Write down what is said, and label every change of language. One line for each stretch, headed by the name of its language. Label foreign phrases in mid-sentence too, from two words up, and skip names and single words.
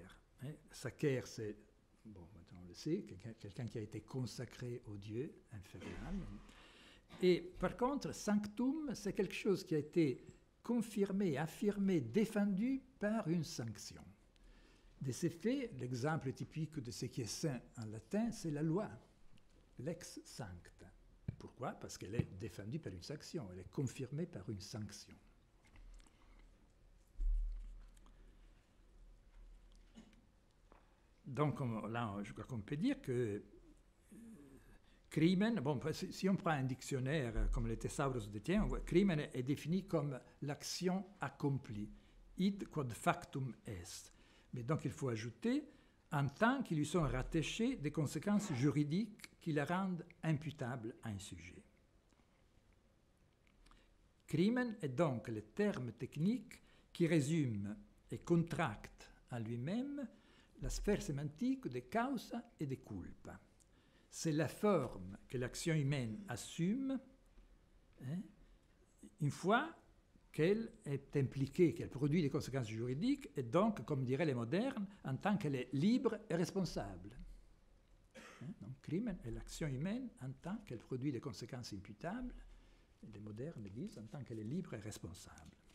French: Sacer, c'est, bon, maintenant on le sait, quelqu'un qui a été consacré au Dieu infernal. Et par contre, sanctum, c'est quelque chose qui a été confirmé, affirmé, défendu par une sanction. De ces faits, l'exemple typique de ce qui est saint en latin, c'est la loi,
Latin: lex sancta.
French: Pourquoi? Parce qu'elle est défendue par une sanction, elle est confirmée par une sanction. Donc là, je crois qu'on peut dire que crimen, bon, si on prend un dictionnaire comme le Thesaurus de Tien, crimen est défini comme l'action accomplie,
Latin: id quod factum est.
French: Mais donc il faut ajouter, en tant qu'il lui sont rattachées des conséquences juridiques qui la rendent imputable à un sujet. Crimen est donc le terme technique qui résume et contracte en lui-même la sphère sémantique de causa et de culpa. C'est la forme que l'action humaine assume une fois qu'elle est impliquée, qu'elle produit des conséquences juridiques, et donc, comme diraient les modernes, en tant qu'elle est libre et responsable. Donc, crimen est l'action humaine en tant qu'elle produit des conséquences imputables, et les modernes disent en tant qu'elle est libre et responsable.